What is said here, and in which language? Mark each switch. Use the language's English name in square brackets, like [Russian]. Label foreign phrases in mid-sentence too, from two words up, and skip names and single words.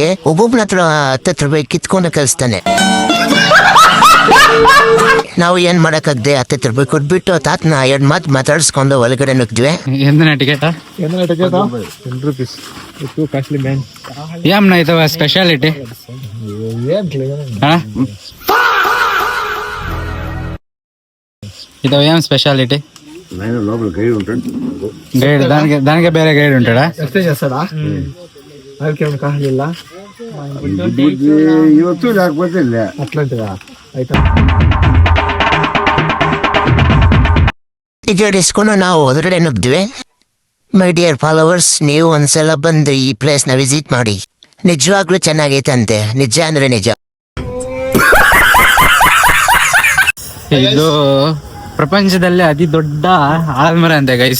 [Kannada] ಒಬ್ಬೊಬ್ಬನ ಹತ್ರ 10 ರೂಪಾಯಿ ಕಿತ್ಕೊಂಡು ಕಳಿಸ್ತಾನೆ. ನಾವು ಏನ್ ಮಾಡಕ್ಕಾಗ್ದೆ 10 ರೂಪಾಯಿ ಕೊಟ್ಬಿಟ್ಟು ತಾತನ 2 ಮಾತು ಮಾತಾಡಿಸ್ಕೊಂಡು ಒಳಗಡೆ ನುಗ್ದ್ವಿ. ಸ್ಪೆಷಾಲಿಟಿ ಇದು [Telugu] ఏం స్పెషాలిటీ? గైడ్ దానికి ಬೇರೆ గైడ్ ఉంటాడా? చేస్తాడా? [Kannada] ಅದಕ್ಕೆ ಕಾಣಲಿಲ್ಲ ಇವತ್ತು [Telugu] లేకపోతే అట్లాంటిదా అయితే [Kannada] ಜೋಡಿಸ್ಕೊಂಡು ನಾವು ಹೊರಗಡೆ ನುಗ್ದ್ವಿ. [English] My dear followers, [Kannada] ನೀವು ಒಂದ್ಸಲ ಬಂದು ಈ ಪ್ಲೇಸ್ನ ವಿಸಿಟ್ ಮಾಡಿ. ನಿಜವಾಗ್ಲೂ ಚೆನ್ನಾಗೈತಂತೆ. ನಿಜ ಅಂದ್ರೆ ನಿಜ. ಇದು ಪ್ರಪಂಚದಲ್ಲೇ ಅತಿ ದೊಡ್ಡ ಆಲದ ಮರ ಅಂತೆ ಗೈಸ್.